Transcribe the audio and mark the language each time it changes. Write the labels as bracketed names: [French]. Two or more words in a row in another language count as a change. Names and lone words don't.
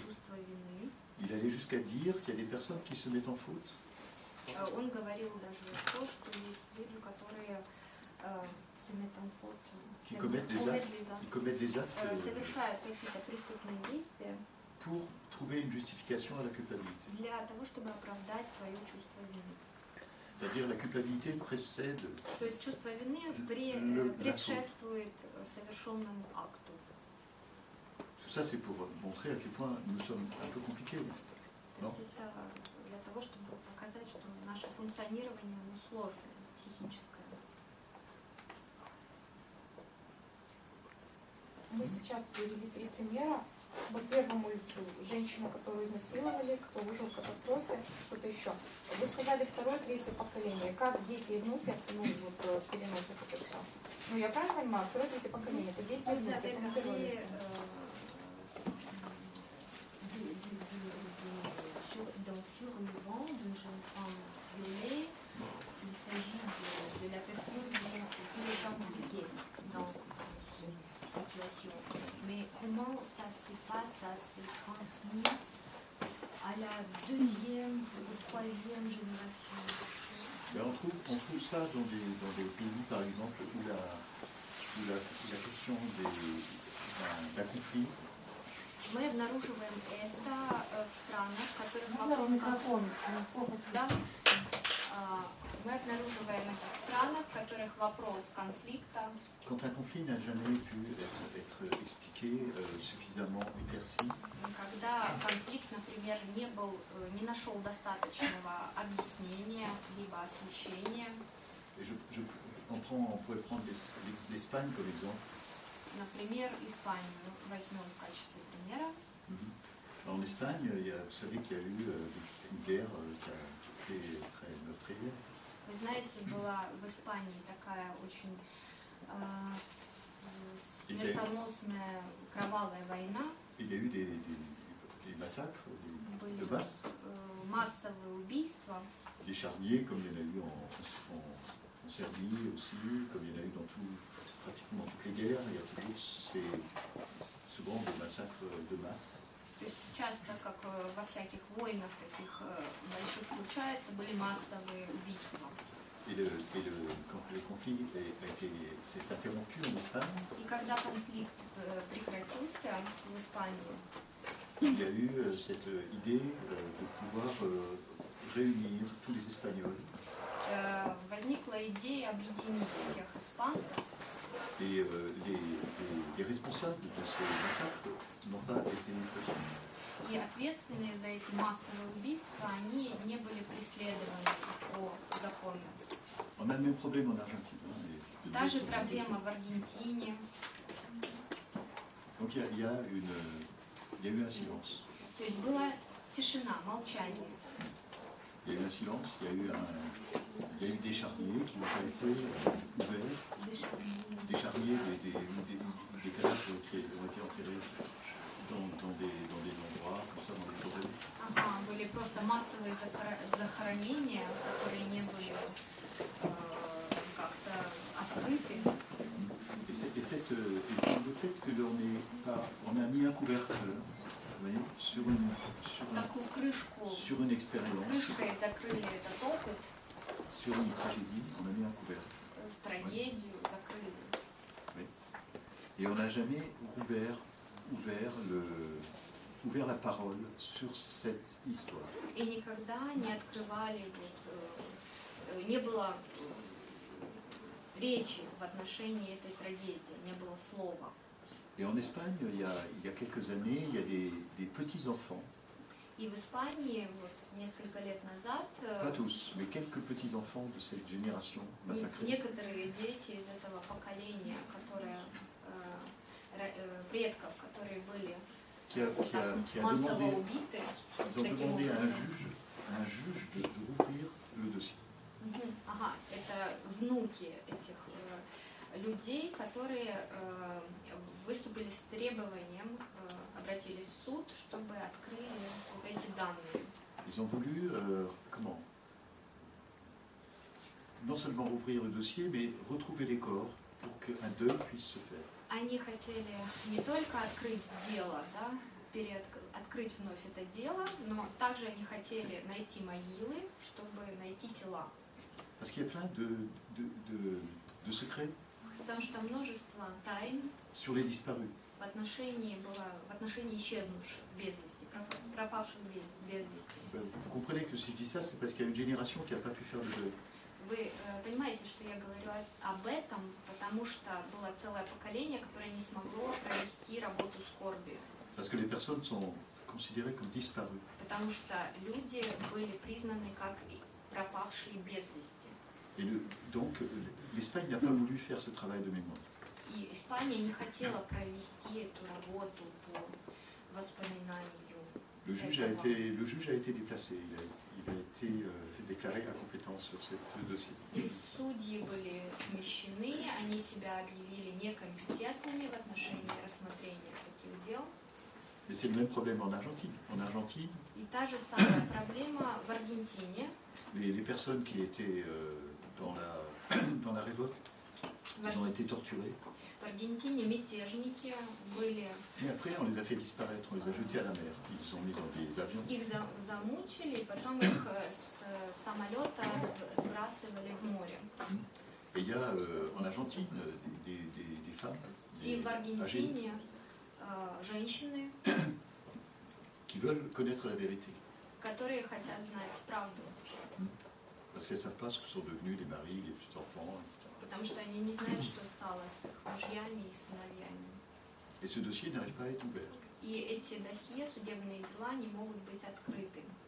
[French] Il allait jusqu'à dire qu'il y a des personnes qui se mettent en faute [Russian] Он говорил даже то, что есть люди, которые [French] Qui commettent des actes [Russian] совершают какие-то преступные действия [French] pour trouver une justification à la culpabilité. [Russian] для того, чтобы оправдать свое чувство вины. [French] C'est-à-dire la culpabilité précède. [Russian] То есть чувство вины предшествует совершенному акту. [French] Tout ça, c'est pour montrer à quel point nous sommes un peu compliqués. [Russian] То есть это для того, чтобы показать, что наше функционирование сложное, психическое. Мы сейчас привели 3 примера. По первому лицу женщина, которую изнасиловали, кто выжил в катастрофе, что-то еще. Вы сказали 2-е, 3-е поколение. Как дети и внуки переносят это все? Ну, я правильно понимаю, 2-е, 3-е поколение, это дети и внуки, это не первое лицо. [French] Dans survivant d'une jeune femme violée, il s'agit de la personne qui est impliquée dans cette situation. Mais comment ça se passe, ça se transmet à la 2e ou 3e génération? Ben, on trouve ça dans des pays, par exemple, où la question d'un conflit. [Russian] Мы обнаруживаем это в странах, в которых мы обнаруживаем это в странах, в которых вопрос конфликта. [French] Quand un conflit n'a jamais pu être expliqué suffisamment éclairci. [Russian] Когда конфликт, например, не нашел достаточного объяснения либо освещения. [French] On pourrait prendre l'Espagne comme exemple. [Russian] Например, Испанию возьмем в качестве примера. [French] En Espagne, vous savez qu'il y a eu une guerre qui a été très meurtrière. [Russian] Вы знаете, была в Испании такая очень смертоносная кровавая война. [French] Il y a eu des massacres de masse. [Russian] Массовые убийства. [French] Des charniers, comme il y en a eu en Serbie aussi, comme il y en a eu dans pratiquement toutes les guerres. Il y a toujours souvent des massacres de masse. [Russian] То есть часто, как во всяких войнах таких больших случается, были массовые убийства. [French] Quand le conflit s'est interrompu en Espagne, [Russian] и когда конфликт прекратился в Испании, [French] il y a eu cette idée de pouvoir réunir tous les Espagnols. [Russian] Возникла идея объединить всех испанцев. [French] Et les responsables de ces massacres n'ont pas été poursuivis. [Russian] И ответственные за эти массовые убийства, они не были преследованы по закону. [French] On a le même problème en Argentine. [Russian] Та же проблема в Аргентине. [French] Donc il y a eu un silence. [Russian] То есть была тишина, молчание. [French] Il y a eu un silence, il y a eu des charniers qui n'ont pas été ouverts, des charniers, des cadavres qui ont été enterrés dans des endroits, comme ça, dans les forêts. [Russian] Ага, были просто массовые захоронения, которые не были как-то открыты. [French] Et le fait que on a mis un couvercle, vous voyez, sur une expérience, [Russian] крышкой закрыли этот опыт, [French] sur une tragédie, on a mis un couvercle. [Russian] Трагедию закрыли. [French] Oui. Et on n'a jamais ouvert la parole sur cette histoire. [Russian] И никогда не открывали, не было речи в отношении этой трагедии, не было слова. [French] Et en Espagne, il y a quelques années, il y a des petits-enfants. [Russian] И в Испании, несколько лет назад, [French] pas tous, mais quelques petits-enfants de cette génération massacrée. [Russian] Некоторые дети из этого поколения, предков, которые были массово убиты, [French] ils ont demandé à un juge de rouvrir le dossier. [Russian] Ага, это внуки этих людей, которые выступили с требованием, обратились в суд, чтобы открыли вот эти данные. [French] Ils ont voulu, non seulement rouvrir le dossier, mais retrouver les corps pour qu'un deuil puisse se faire. [Russian] Они хотели не только открыть дело, да, открыть вновь это дело, но также они хотели найти могилы, чтобы найти тела. [French] Parce qu'il y a plein de secrets [Russian] Потому что множество тайн [French] sur les disparus. [Russian] в отношении исчезнувших без вести, пропавших без вести. [French] Vous comprenez que si je dis ça, c'est parce qu'il y a une génération qui n'a pas pu faire le deuil. [Russian] Вы понимаете, что я говорю об этом, потому что было целое поколение, которое не смогло провести работу скорби. [French] Parce que les personnes sont considérées comme disparues. [Russian] Потому что люди были признаны как пропавшие без вести. [French] Et donc, l'Espagne n'a pas voulu faire ce travail de mémoire. [Russian] И Испания не хотела провести эту работу по воспоминанию. [French] Le juge a été déplacé, il a été déclaré incompétent sur ce dossier. [Russian] И судьи были смещены, они себя объявили некомпетентными в отношении рассмотрения таких дел. [French] Mais c'est le même problème en Argentine. En Argentine, [Russian] И та же самая проблема в Аргентине. [French] les personnes qui étaient dans la révolte, ils ont été torturés. [Russian] В Аргентине мятежники были, [French] Et après, on les a fait disparaître, on les a jetés à la mer. Ils sont mis dans des avions. [Russian] их замучили, и потом их с самолета сбрасывали в море. [French] Et il y a en Argentine des femmes [Russian] И в [French] âgées [Russian] Аргентине женщины, [French] qui veulent connaître la vérité. [Russian] которые хотят знать правду, [French] Parce qu'elles ne savent pas ce que sont devenus les maris, les enfants, etc. [Russian] потому что они не знают, что стало с их мужьями и сыновьями. [French] Et ce dossier n'arrive pas à être ouvert. [Russian] И эти досье, судебные дела не могут быть открыты.